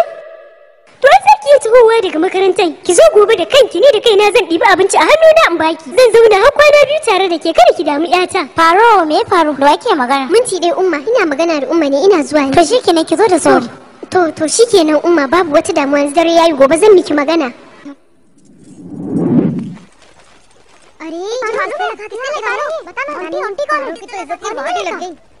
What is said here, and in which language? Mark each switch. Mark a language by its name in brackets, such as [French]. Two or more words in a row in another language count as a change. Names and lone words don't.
[Hausa] To ai sai ki tahowa daga makarantar. Ki zo gobe da kanki ni da kaina zan ɗibi abinci a hannuna in baki. Zan zauna har kwana biyu tare da ke kada ki damu ƴata. Faro me ya faru? Da wake magana? Minti dai Umma, ina magana da Umma ne ina zuwa ne. To shikenan ki zo da sauri. To shikenan Umma babu wata damuwa yanzu dare yayi gobe zan miki magana. [Hindi] अरे किसने निकालो बता ना आंटी कौन है? तो इज्जत की बहुत ही लग गई।